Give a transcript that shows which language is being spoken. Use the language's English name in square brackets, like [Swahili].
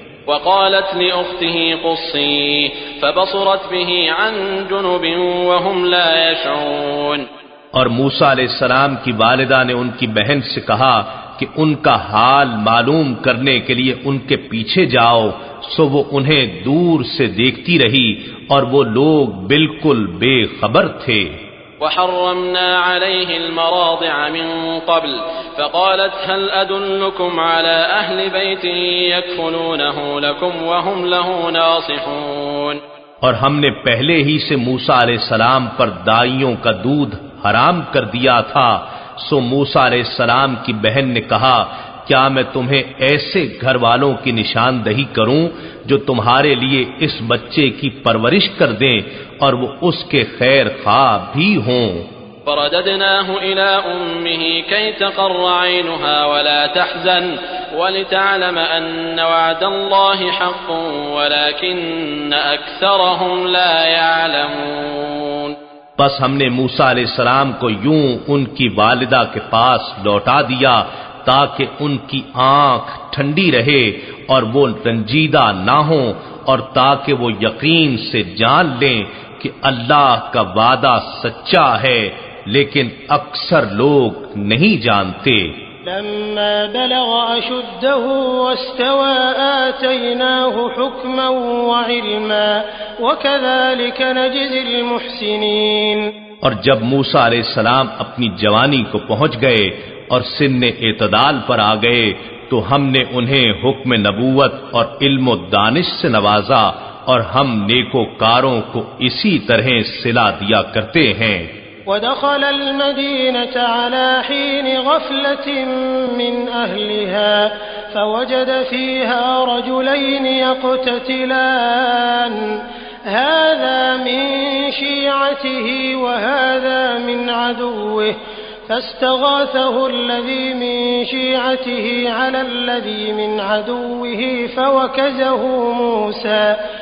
[Arabic] وقالت لأخته قصيه فبصرت به عن جنب وهم لا يشعرون۔ [Urdu] اور موسیٰ علیہ السلام کی والدہ نے ان کی بہن سے کہا کہ ان کا حال معلوم کرنے کے لیے ان کے پیچھے جاؤ، سو وہ انہیں دور سے دیکھتی رہی اور وہ لوگ بالکل بے خبر تھے۔ [Arabic] وحرمنا عليه المراضع من قبل فقالت هل أدلكم على أهل بيت يكفلونه لكم وهم له ناصحون۔ [Urdu] اور ہم نے پہلے ہی سے موسیٰ علیہ السلام پر دائیوں کا دودھ حرام کر دیا تھا، سو موسیٰ علیہ السلام کی بہن نے کہا کیا میں تمہیں ایسے گھر والوں کی نشاندہی کروں جو تمہارے لیے اس بچے کی پرورش کر دیں اور وہ اس کے خیر خواہ بھی ہوں۔ [Arabic] فرددناه إلى أمه كي تقر عينها ولا تحزن ولتعلم أن وعد الله حق ولكن أكثرهم لا يعلمون۔ [Urdu] بس ہم نے موسیٰ علیہ السلام کو یوں ان کی والدہ کے پاس لوٹا دیا تاکہ ان کی آنکھ ٹھنڈی رہے اور وہ رنجیدہ نہ ہوں، اور تاکہ وہ یقین سے جان لیں کہ اللہ کا وعدہ سچا ہے، لیکن اکثر لوگ نہیں جانتے۔ [Arabic] لما بلغ أشده واستوى آتيناه حكما وعلما وكذلك نجزي المحسنين۔ [Urdu] اور جب موسیٰ علیہ السلام اپنی جوانی کو پہنچ گئے اور سن اعتدال پر آ گئے تو ہم نے انہیں حکم نبوت اور علم و دانش سے نوازا، اور ہم نیکوکاروں کو اسی طرح صلہ دیا کرتے ہیں۔ [Arabic] ودخل المدينة على حين غفلة من أهلها فوجد فيها رجلين يقتتلان هذا من شيعته وهذا من عدوه فاستغاثه الذي من شيعته على الذي من عدوه فوكزه موسى